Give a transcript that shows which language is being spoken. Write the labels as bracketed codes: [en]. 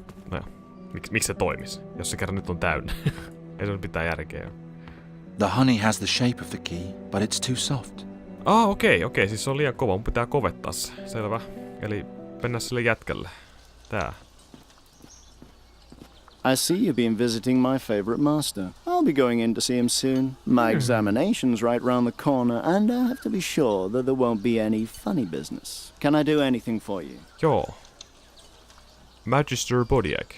[fi] No, miksi se toimis, jos se kerran nyt on täynnä? Ei se ole mitään järkeä. [en] The honey has the shape of the key, but it's too soft. [fi] Okei, siis se on liian kova. Mun pitää kovettaa se. Selvä. Eli mennään sille jätkälle. Tää. [en] I see you've been visiting my favorite master. I'll be going in to see him soon. My examination's right round the corner, and I have to be sure that there won't be any funny business. Can I do anything for you? [fi] Joo. Magister Bodiak.